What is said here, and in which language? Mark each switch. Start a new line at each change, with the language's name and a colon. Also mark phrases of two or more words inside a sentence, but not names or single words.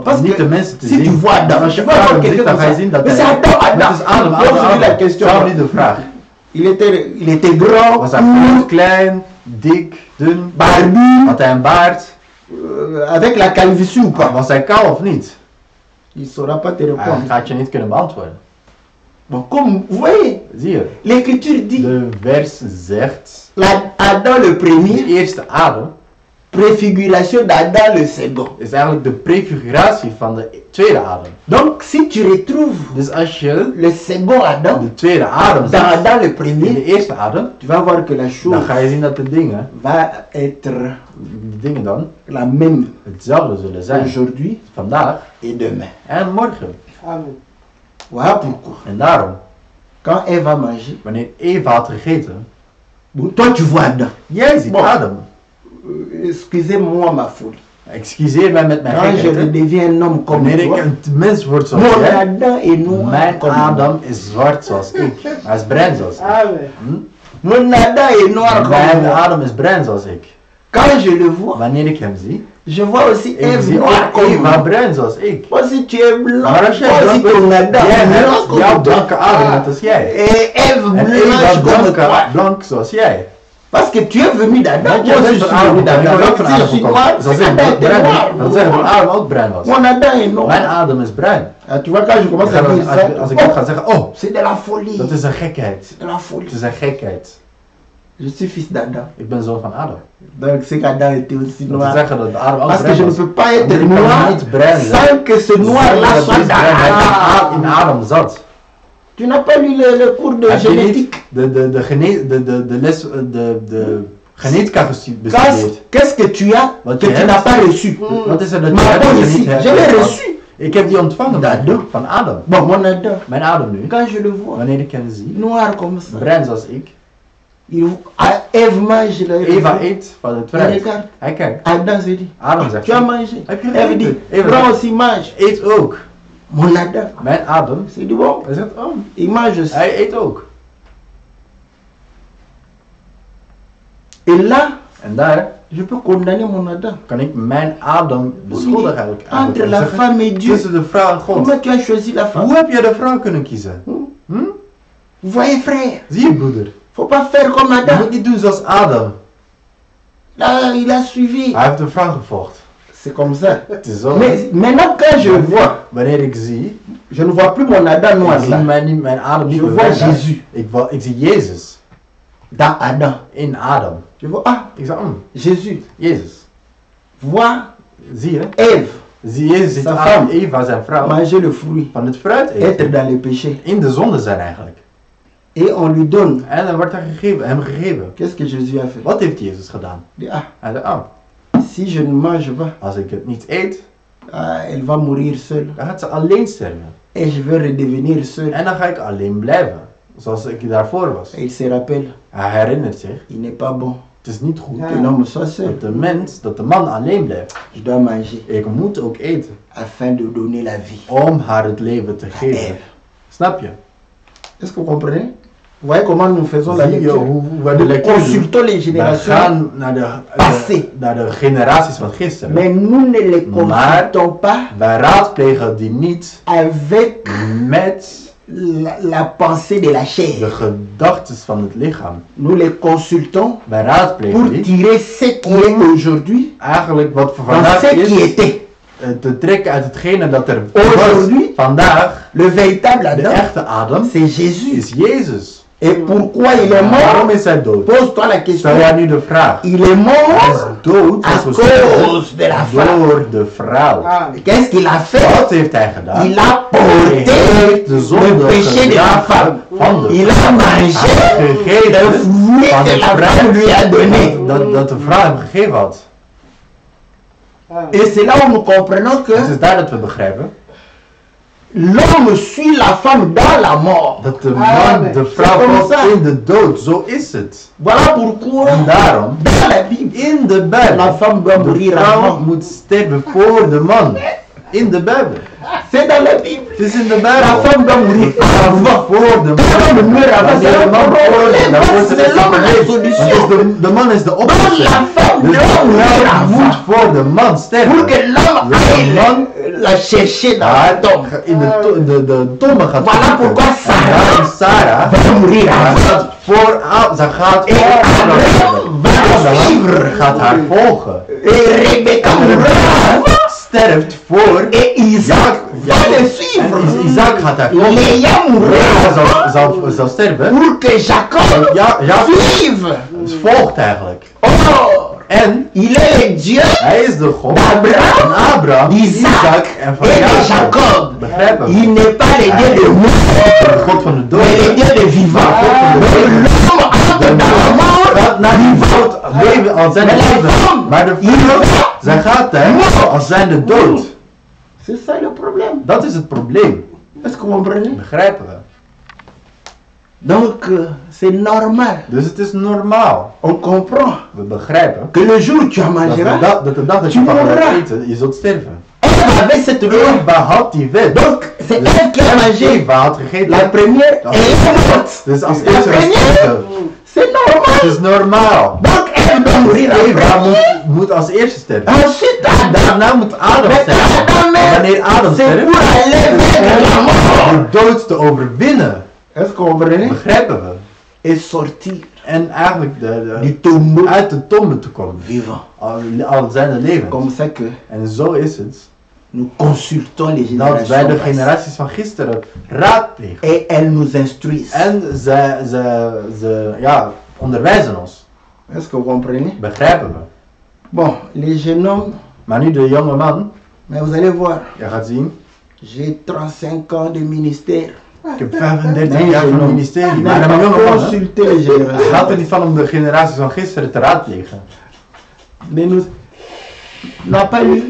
French: Parce
Dutch: niet
French: que
Dutch: de mensen te
French: si tu
Dutch: zien.
French: vois Adam,
Dutch: Als
French: tu
Dutch: je
French: vas voir Adam quelqu'un
Dutch: ziet, dan
French: comme
Dutch: ga je
French: ça.
Dutch: zien dat
French: Mais c'est
Dutch: hij... Adam, Het Adam. is Adam,
French: Moi, je dis la Adam. question.
Dutch: Stel nu de vraag.
French: Il était grand,
Dutch: Was hij groot, klein, dik, dun?
French: barbu,
Dutch: Had hij een baard?
French: avec la calvitie ou pas?
Dutch: Was hij kaal of niet?
French: Il ne saura pas te
Dutch: Hij
French: répondre.
Dutch: gaat je niet kunnen beantwoorden.
French: Bon, comme vous voyez,
Dutch: Zie je?
French: l'écriture dit
Dutch: De vers zegt,
French: Adam le
Dutch: de
French: premier,
Dutch: eerste Adam
French: préfiguration d'Adam le second.
Dutch: is eigenlijk de prefiguratie van de tweede Adam.
French: Donc si tu retrouves
Dutch: Dus als je
French: le second Adam
Dutch: de tweede Adam
French: dans
Dutch: ziet,
French: Adam le
Dutch: in de
French: premier,
Dutch: eerste Adam,
French: tu vas voir que la chose
Dutch: dan ga je zien dat de dingen,
French: va être
Dutch: die dingen dan,
French: la même
Dutch: hetzelfde zullen zijn.
French: aujourd'hui
Dutch: Vandaag
French: et demain.
Dutch: en morgen.
French: Voilà pourquoi.
Dutch: En daarom,
French: Quand elle va manger,
Dutch: wanneer Eva had gegeten,
French: bon, toi tu vois Adam.
Dutch: jij ziet
French: Bon. Adam. Excusez-moi ma folie.
Dutch: Excuseer mij met mijn
French: Quand je
Dutch: gekheid.
French: deviens un homme comme
Dutch: Wanneer ik
French: toi,
Dutch: een mens word zoals
French: mon
Dutch: jij,
French: Adam est noir
Dutch: mijn
French: comme moi.
Dutch: Adam is zwart zoals ik. Hij is bruin zoals ik. Hm?
French: Mon Adam est noir comme
Dutch: Mijn
French: moi.
Dutch: Adam is bruin zoals ik.
French: Quand je le vois,
Dutch: Wanneer ik hem zie,
French: je vois aussi
Dutch: ik
French: Ève
Dutch: zie
French: noir
Dutch: ook
French: comme
Dutch: Eva
French: moi.
Dutch: bruin zoals ik.
French: Moi si tu es blanc,
Dutch: Maar als jij
French: moi aussi
Dutch: blank
French: ton
Dutch: bent,
French: Adam
Dutch: jij
French: est noir
Dutch: hebt
French: comme
Dutch: jouw
French: toi.
Dutch: blanke Adam net als jij.
French: Et Ève
Dutch: En
French: blanche
Dutch: Eva
French: comme toi.
Dutch: blank zoals jij.
French: Parce que tu es venu d'Adam,
Dutch: Want
French: moi
Dutch: jij
French: aussi
Dutch: bent
French: je
Dutch: van
French: suis venu
Dutch: Adam. Ik
French: d'Adam.
Dutch: ben ook
French: Donc
Dutch: van
French: si je
Dutch: Adam
French: suis
Dutch: gekomen.
French: noir,
Dutch: Zoals
French: c'est
Dutch: ik
French: Adam était
Dutch: bruin ben.
French: noir.
Dutch: Dat zeggen van Adam ook bruin was.
French: Mon Adam est
Dutch: Mijn
French: noir.
Dutch: Adam is bruin.
French: Ah, tu vois quand je commence à dire ça,
Dutch: Als ik dat ga zeggen, oh,
French: c'est de la folie.
Dutch: dat is een gekheid.
French: De la folie.
Dutch: Het is een gekheid.
French: Je suis fils d'Adam.
Dutch: Ik ben zoon van Adam.
French: Donc c'est qu'Adam était aussi
Dutch: Dat wil
French: noir.
Dutch: zeggen dat Adam ook
French: Parce que
Dutch: bruin
French: je ne
Dutch: was.
French: peux pas
Dutch: Want
French: être
Dutch: ik kan
French: noir
Dutch: niet bruin zijn.
French: sans que ce noir-là
Dutch: Dat
French: soit
Dutch: is bruin, hij in
French: dans
Dutch: Adam zat.
French: Tu n'as pas lu le cours de
Dutch: Heb je
French: génétique.
Dutch: niet de les, de genetica bestudeerd?
French: Qu'est-ce que tu as
Dutch: Wat
French: que
Dutch: je
French: tu
Dutch: hebt?
French: n'as pas reçu?
Dutch: Wat is er dat je Maar hebt
French: bon,
Dutch: dat je
French: ici,
Dutch: niet hebt?
French: je l'ai reçu.
Dutch: Ik heb die ontvangen van Adam.
French: Bon, mon Adam,
Dutch: Mijn Adam nu.
French: quand je le vois,
Dutch: Wanneer ik hem zie,
French: noir comme ça,
Dutch: bruin zoals ik.
French: Ève mange le
Dutch: Eva eet van het
French: Il fruit. regarde.
Dutch: Hij kijkt.
French: Adam se dit,
Dutch: Adam zegt,
French: tu as mangé.
Dutch: heb je
French: Ève dit,
Dutch: gegeten? Eva
French: prends
Dutch: zegt,
French: aussi mange.
Dutch: eet ook.
French: Mon Adam,
Dutch: Mijn Adam,
French: c'est du bon.
Dutch: hij zegt, oh,
French: Il mange aussi.
Dutch: hij eet ook.
French: Et là,
Dutch: En daar
French: je peux condamner mon Adam.
Dutch: kan ik mijn Adam beschuldigen eigenlijk.
French: Entre
Dutch: Om
French: la
Dutch: zeggen,
French: femme et Dieu.
Dutch: tussen de vrouw en God.
French: Comment tu as choisi la femme?
Dutch: Hoe heb je de vrouw kunnen kiezen? Hm?
French: Vous voyez, frère,
Dutch: Zie je broeder?
French: faut pas faire comme
Dutch: Je
French: Adam.
Dutch: moet niet doen zoals Adam.
French: Là, il a suivi.
Dutch: Hij heeft de vrouw gevolgd.
French: C'est comme ça.
Dutch: Het is zo.
French: Mais maintenant, quand je vois,
Dutch: Wanneer ik zie,
French: je ne vois plus mon Adam noir
Dutch: ik zie
French: là.
Dutch: mijn Adam niet
French: Je
Dutch: meer
French: vois
Dutch: weg.
French: Jésus.
Dutch: Ik zie Jezus
French: Dans Adam.
Dutch: in Adam.
French: Je vois, ah,
Dutch: Ik zeg,
French: Jésus.
Dutch: Jezus.
French: Vois
Dutch: Zie je?
French: Ève.
Dutch: Zie Jezus ziet
French: Sa
Dutch: Adam
French: femme.
Dutch: en Eva, zijn vrouw,
French: manger le fruit,
Dutch: van het fruit
French: être
Dutch: eten.
French: dans le péché.
Dutch: In de zonde zijn eigenlijk.
French: Et on lui donne.
Dutch: En dan wordt hem gegeven.
French: Qu'est-ce que Jésus a fait?
Dutch: Wat heeft Jezus gedaan?
French: Il dit, ah,
Dutch: Hij zei, oh,
French: si je ne mange pas,
Dutch: als ik het niet eet,
French: elle va mourir seule.
Dutch: dan gaat ze alleen sterven.
French: Et je vais redevenir seul.
Dutch: En dan ga ik alleen blijven. Zoals ik daarvoor was.
French: Et il se rappelle,
Dutch: Hij herinnert zich,
French: il n'est pas bon
Dutch: het is niet goed
French: que l'homme soit seul.
Dutch: dat de man alleen blijft.
French: Je dois manger
Dutch: Ik moet ook eten.
French: afin de donner la vie
Dutch: Om haar het leven te
French: à
Dutch: geven.
French: Ève.
Dutch: Snap je?
French: Est-ce que vous comprenez? Vous voyez comment nous faisons la
Dutch: Zie je
French: lecture?
Dutch: hoe we de
French: Nous
Dutch: lectuur doen?
French: consultons les
Dutch: We
French: générations,
Dutch: gaan
French: Passé.
Dutch: naar de generaties van gisteren.
French: mais nous ne les
Dutch: Maar-
French: consultons pas
Dutch: Wij raadplegen die niet
French: avec
Dutch: met
French: la pensée de la
Dutch: de
French: chair.
Dutch: gedachten van het lichaam.
French: Nous les consultons
Dutch: Wij raadplegen
French: pour
Dutch: die
French: tirer ce qui est aujourd'hui
Dutch: eigenlijk wat voor
French: dans
Dutch: vandaag
French: ce qui
Dutch: is,
French: était.
Dutch: te trekken uit hetgene dat er
French: Aujourd'hui,
Dutch: was. Vandaag,
French: le véritable
Dutch: de
French: Adam,
Dutch: echte Adam,
French: c'est Jésus.
Dutch: is Jezus.
French: Et pourquoi il est
Dutch: Waarom
French: mort?
Dutch: is hij dood?
French: Pose-toi la question.
Dutch: Stel jij nu de vraag.
French: Il est
Dutch: Hij is
French: mort
Dutch: dood
French: à
Dutch: is gestorven
French: cause de la femme.
Dutch: door de vrouw.
French: Qu'est-ce qu'il a fait?
Dutch: Wat heeft hij gedaan?
French: Il a
Dutch: Hij
French: porté
Dutch: heeft de
French: le
Dutch: zonde
French: péché de la femme.
Dutch: van de
French: Il a
Dutch: Hij
French: mangé
Dutch: heeft gegeven
French: le fruit
Dutch: van
French: que
Dutch: de
French: la femme lui a donné.
Dutch: dat de vrouw hem gegeven had.
French: Et c'est là où nous comprenons que
Dutch: Het is daar dat we begrijpen
French: l'homme suit la femme dans la mort.
Dutch: dat de man de vrouw
French: C'est comme
Dutch: volgt
French: ça.
Dutch: in de dood. Zo is het.
French: Voilà pourquoi
Dutch: En daarom,
French: dans la Bible,
Dutch: in de
French: la
Dutch: Bijbel,
French: femme doit
Dutch: de
French: mourir
Dutch: vrouw
French: avant.
Dutch: moet sterven voor de man. In de Bijbel.
French: C'est dans la Bible.
Dutch: Het is in de
French: La
Dutch: Bijbel.
French: femme doit mourir avant.
Dutch: Voor de
French: Quand l'homme meurt avant,
Dutch: Wanneer
French: c'est
Dutch: de
French: un
Dutch: man
French: problème.
Dutch: dan wordt het
French: C'est l'homme la
Dutch: Want
French: solution.
Dutch: de man is de
French: Donc
Dutch: oplossing.
French: la femme
Dutch: Dus de
French: doit mourir
Dutch: vrouw moet
French: avant.
Dutch: voor de man
French: Pour
Dutch: sterven.
French: que l'homme aille la chercher dans la tombe.
Dutch: In de tombe gaat
French: Voilà
Dutch: zoeken.
French: pourquoi
Dutch: En
French: Sarah
Dutch: daarom Sarah
French: va mourir
Dutch: zij
French: avant.
Dutch: gaat zij gaat
French: Et Abraham va la suivre.
Dutch: gaat haar volgen.
French: Et Rebecca mourra avant.
Dutch: Sterft voor
French: Et Isaac va le
Dutch: en
French: suivre.
Dutch: Isaac gaat haar volgen.
French: Léa mourra
Dutch: Zal sterven.
French: pour que Jacob
Dutch: Jacob
French: suive.
Dutch: volgt eigenlijk.
French: Or,
Dutch: En
French: il est le Dieu
Dutch: hij is de God
French: d'Abraham,
Dutch: van Abraham,
French: d'Isaac
Dutch: Isaac en van
French: et de Jacob.
Dutch: Jacob. Begrijpen we?
French: Il n'est pas le Dieu de mort,
Dutch: De God van de dood.
French: mais le Dieu de vivant. Donc l'homme entre dans la mort
Dutch: Gaat naar die dood leven als zijn leven. Maar de vrouw, zij gaat daar als zijn de dood.
French: C'est ça le problème.
Dutch: Dat is het probleem.
French: Est-ce que vous comprenez?
Dutch: Begrijpen we?
French: Donc c'est normal.
Dutch: Dus het is normaal.
French: On comprend
Dutch: We begrijpen
French: que le jour où tu en
Dutch: dat
French: mangeras,
Dutch: dat de dag dat je
French: tu
Dutch: van gaat
French: mourras.
Dutch: eten, je zult sterven.
French: elle avait cette loi.
Dutch: Eva had die wet.
French: Donc c'est elle qui a mangé
Dutch: Eva had gegeten.
French: la première et elle est morte.
Dutch: Dus als
French: La
Dutch: eerste was
French: première,
Dutch: sterven.
French: c'est
Dutch: Het
French: normal.
Dutch: is normaal.
French: Donc elle doit mourir en
Dutch: Eva
French: premier.
Dutch: moet als eerste sterven.
French: Ensuite Adam.
Dutch: Daarna moet Adam
French: Mais
Dutch: sterven.
French: Adam,
Dutch: En wanneer Adam
French: c'est
Dutch: sterft,
French: pour aller vers la mort.
Dutch: de dood te overwinnen.
French: Est-ce que vous comprenez?
Dutch: Begrijpen we?
French: Et sortir
Dutch: En eigenlijk
French: du tombeau
Dutch: uit de tombe te komen.
French: vivant.
Dutch: Al zijn de levens.
French: Comme ça que
Dutch: En zo is het
French: nous consultons les
Dutch: dat wij
French: générations
Dutch: de
French: passées.
Dutch: generaties van gisteren raadplegen.
French: Et elles nous instruisent.
Dutch: En ze onderwijzen ons.
French: Est-ce que vous comprenez?
Dutch: Begrijpen we.
French: Bon, les jeunes hommes,
Dutch: Maar nu de jonge man,
French: mais vous allez voir,
Dutch: je gaat zien,
French: j'ai 35 ans de ministère.
Dutch: ik heb 35
French: Mais
Dutch: jaar
French: je
Dutch: van
French: n'ai-
Dutch: ministerie.
French: je
Dutch: Maar
French: n'ai
Dutch: een jonge
French: pas
Dutch: man, hè?
French: consulté les
Dutch: Het
French: générations.
Dutch: gaat er niet van om de generaties van gisteren te raadplegen.
French: Mais nous n'avons pas eu.